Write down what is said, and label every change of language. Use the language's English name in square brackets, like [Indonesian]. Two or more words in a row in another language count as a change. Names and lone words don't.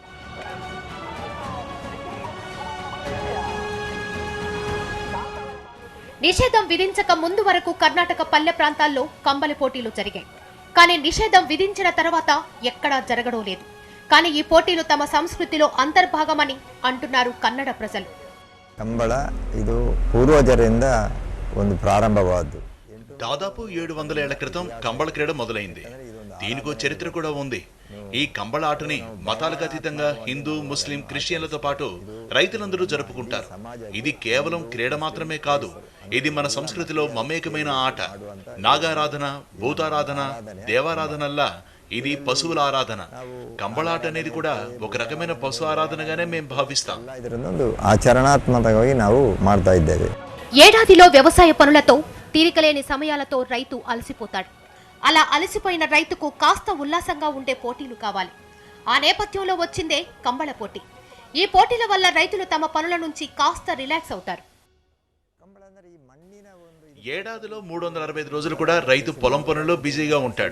[Telugu] నిషేధం విధించక ముందు వరకు కర్ణాటక పల్లె ప్రాంతాల్లో కంబళి పోటీలు జరిగాయి. కానీ నిషేధం విధించిన తర్వాత ఎక్కడా జరగడం లేదు. కానీ ఈ పోటీలు తమ సంస్కృతిలో అంతర్భాగమని అంటున్నారు కన్నడ ప్రజలు. [Kannada] ಕಂಬಳ ಇದು ಪೂರ್ವಜರಿಂದ ಒಂದು ಪ್ರಾರಂಭವಾದ್ದು. [Telugu] దాదాపు 700 ఏళ్ల క్రితం కంబళ క్రీడ మొదలైంది. దీనికో చరిత్ర కూడా ఉంది. ఈ కంబళ ఆటని మతాలకు అతీతంగా హిందూ, ముస్లిం, క్రిస్టియన్లతో పాటు రైతులందరూ జరుపుకుంటారు. ఇది కేవలం క్రీడ మాత్రమే కాదు, ఇది మన సంస్కృతిలో మమేకమైన ఆట. నాగారాధన, భూతారాధన, దేవారాధనల్లా ఇది పశువుల ఆరాధన. కంబళాట అనేది కూడా ఒక రకమైన పశు ఆరాధనగానే మేము భావిస్తాం. [Kannada] ಇದರೊಂದು ಆಚರಣಾತ್ಮಕವಾಗಿ ನಾವು ಮಾಡ್ತಾ ಇದ್ದೇವೆ. [Telugu] ఏడాదిలో వ్యవసాయ పనులతో తీరికలేని సమయాలతో రైతు అలసిపోతాడు. అలా అలసిపోయిన రైతుకు కాస్త ఉల్లాసంగా ఉండే పోటీలు కావాలి. ఆ నేపథ్యంలో వచ్చిందే కంబళ పోటీ. ఈ పోటీల వల్ల రైతులు తమ పనుల నుంచి కాస్త రిలాక్స్ అవుతారు. ఏడాదిలో 365 రోజులు కూడా రైతు పొలం పనుల్లో బిజీగా ఉంటాడు.